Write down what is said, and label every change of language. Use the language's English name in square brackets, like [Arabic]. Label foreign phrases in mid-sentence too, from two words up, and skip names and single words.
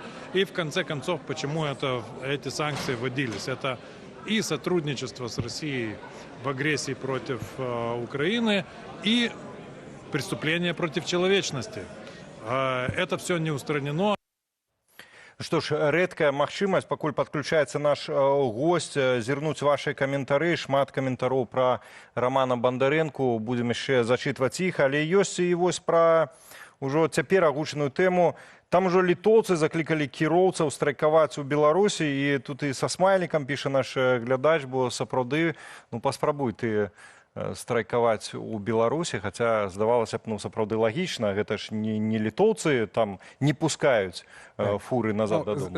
[Russian] И в конце концов, почему эти санкции вводились. Это и сотрудничество с Россией в агрессии против Украины, и преступления против человечности. Это все не устранено. [Belarusian] Што ж, рэдкая магчымасць, пакуль падключаецца наш госць, зірнуць вашы каментары, шмат каментароў пра Рамана Бандарэнку, будзем яшчэ зачытваць іх, але ёсць і вось пра ўжо цяпер агучаную тэму. Там ужо літоўцы заклікалі кіроўцаў страйкаваць у Беларусі, і тут і са смайлікам піша наш глядач, бо сапраўды, ну паспрабуй ты страйкаваць у Беларусі, хаця здавалася б, ну сапраўды лагічна, гэта ж не літоўцы там не пускаюць фуры назад дадому.